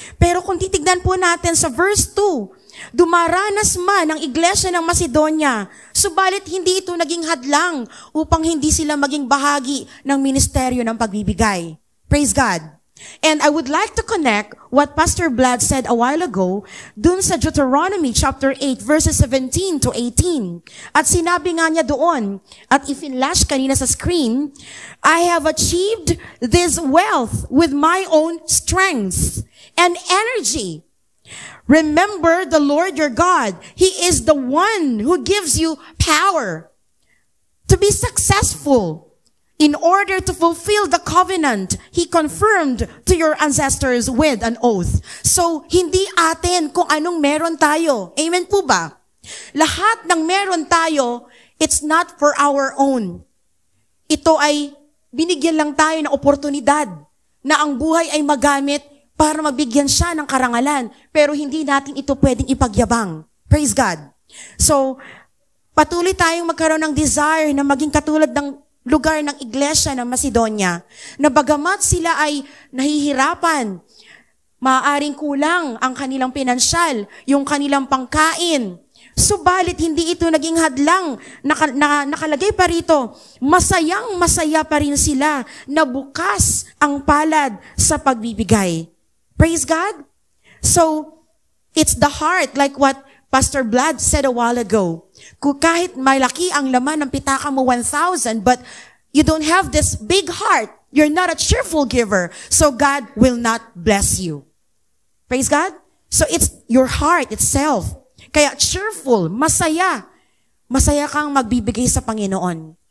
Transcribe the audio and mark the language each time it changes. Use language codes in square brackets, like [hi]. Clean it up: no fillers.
[tl] Pero kung titignan po natin sa verse 2, dumaranas man ang iglesia ng Macedonia, subalit hindi ito naging hadlang upang hindi sila maging bahagi ng ministeryo ng pagbibigay. [en] Praise God. And I would like to connect what Pastor Vlad said a while ago [tl] dun sa [en] Deuteronomy chapter 8 verses 17 to 18. [tl] At sinabi nga niya doon, at i-flash kanina sa screen, [en] I have achieved this wealth with my own strength and energy. Remember the Lord your God. He is the one who gives you power to be successful. In order to fulfill the covenant He confirmed to your ancestors with an oath. [tl] So, hindi atin kung anong meron tayo. Amen po ba? Lahat ng meron tayo, [en] it's not for our own. [tl] Ito ay binigyan lang tayo ng oportunidad na ang buhay ay magamit para mabigyan siya ng karangalan. Pero hindi natin ito pwedeng ipagyabang. [en] Praise God. [tl] So, patuloy tayong magkaroon ng desire na maging katulad ng lugar ng iglesia ng Macedonia, na bagamat sila ay nahihirapan, maaaring kulang ang kanilang pinansyal, yung kanilang pangkain, subalit hindi ito naging hadlang, nakalagay pa rito, masayang-masaya pa rin sila na bukas ang palad sa pagbibigay. [en] Praise God! So, it's the heart, like what Pastor Vlad said a while ago. [tl] Kung kahit malaki ang laman ng pitaka mo 1,000, [en] but you don't have this big heart, you're not a cheerful giver, so God will not bless you. Praise God? So it's your heart itself. [tl] Kaya cheerful, masaya. Masaya kang magbibigay sa Panginoon.